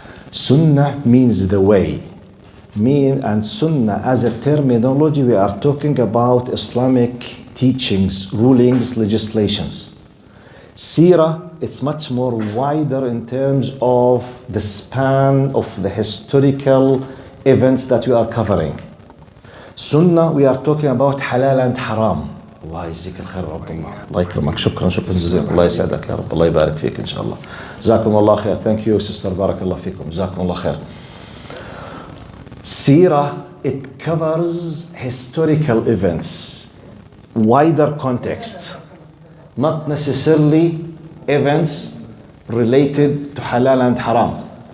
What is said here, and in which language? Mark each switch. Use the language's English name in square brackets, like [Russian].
[English] Sunnah means the way. And Sunnah as a terminology, we are talking about Islamic teachings, rulings, legislations. Seerah, it's much more wider in terms of the span of the historical events that we are covering. Sunnah, we are talking about halal and haram. [Arabic] الله يجزيك الخير رب الله. الله يكرمك. شكرا جزيلا. الله يسعدك يا رب. الله يبارك فيك إن شاء الله. جزاكم الله خير. [English] Thank you sister. [Arabic] بارك الله فيكم. جزاكم الله خير. [English] Seerah, it covers historical events, wider context, not necessarily events related to halal and haram.